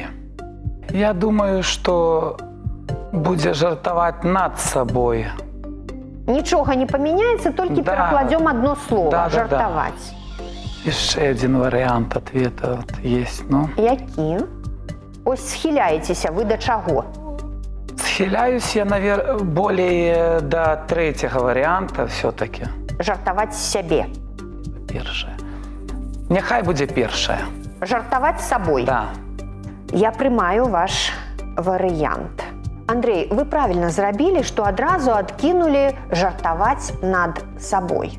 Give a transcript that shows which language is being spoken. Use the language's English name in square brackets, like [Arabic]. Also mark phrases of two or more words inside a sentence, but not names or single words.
[Russian] Я думаю, что [Belarusian] будзе жартаваць над сабой. Нічога не памяняецца, толькі перакладзём адно слова. Жартаваць. Яшчэ адзін варыянт [Russian] ответа есть. [Belarusian] Ну. Які? Ось схіляецеся вы да чаго? [Russian] Схиляюсь я, наверное, более до третьего варианта все-таки. [Belarusian] Жартаваць з сябе. Першая. Няхай будзе першая. Жартаваць з сабой. Да. Я прымаю ваш варыянт. Андрей, [Russian] вы правильно [Belarusian] зрабілі, што адразу адкінулі жартаваць над сабой.